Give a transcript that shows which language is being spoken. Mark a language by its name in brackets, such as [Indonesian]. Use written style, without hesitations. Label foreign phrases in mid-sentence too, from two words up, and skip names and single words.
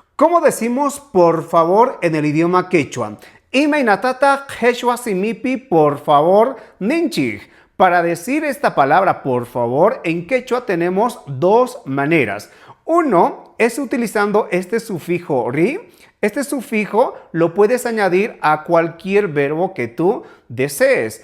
[Spanish] ¿Cómo decimos por favor en el idioma quechua? [Quechua] Imainatata quechua simipi [Spanish] por favor [Quechua] ninchig. [Spanish] Para decir esta palabra por favor en quechua tenemos dos maneras. Uno es utilizando este sufijo ri. Este sufijo lo puedes añadir a cualquier verbo que tú desees.